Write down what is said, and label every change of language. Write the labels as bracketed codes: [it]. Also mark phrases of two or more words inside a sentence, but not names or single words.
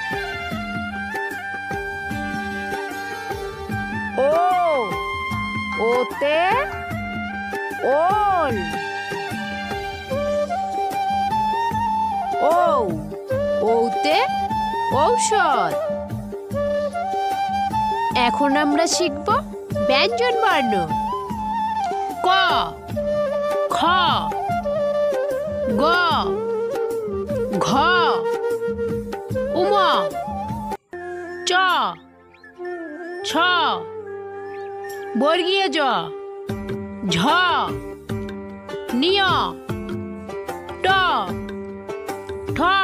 [bn] ও, ওতে ওল। ও, ওতে ঔষধ। এখন আমরা শিখব ব্যঞ্জনবর্ণ। ক, খ, গ, ঘ, উম, চ, ছ, বর্গীয় জ, ঝ, নিয়, ট, ঠ,